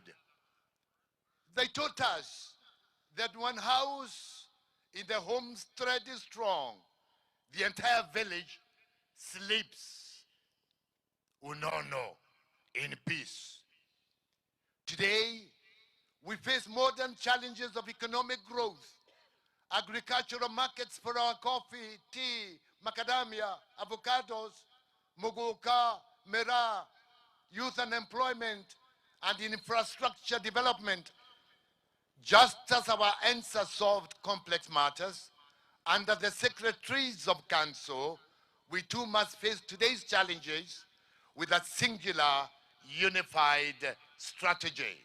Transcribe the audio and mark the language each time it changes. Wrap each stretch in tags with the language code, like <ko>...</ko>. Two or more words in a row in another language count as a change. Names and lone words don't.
<en>They taught us that one house in the homestead is strong, the entire village sleeps unono, in peace. Today, we face modern challenges of economic growth, agricultural markets for our coffee, tea, macadamia, avocados, muguka, miraa, youth unemployment, and infrastructure development. Just as our ancestors solved complex matters, under the secretaries of council, we too must face today's challenges with a singular, unified strategy.</en>